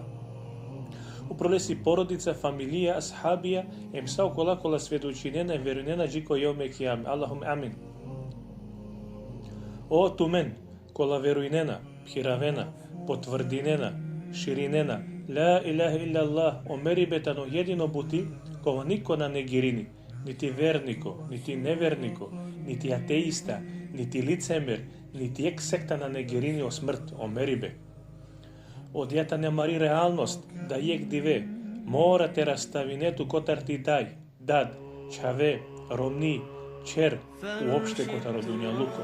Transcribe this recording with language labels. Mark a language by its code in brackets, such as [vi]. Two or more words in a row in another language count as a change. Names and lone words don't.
[rom] Упролеси породица, фамилија, асхабија, емсао кола сведочинена и верунена джико јоме кијаме. [ar] اللهم آمين. [rom] О тумен, кола веруинена, хиравена, потврдинена, ширинена, [ar] لا إله إلا الله, [rom] омерибетано едино бути, кова нико на негирини, нити вернико, нити невернико, нити атеиста, нити лицемер, нити ек секта на негирини о смрт, омерибе. Одјата немари реалност, да јек диве, морате раставинету котарти тај, дад, чаве, ромни, чер, уопште котаро дуњалуко.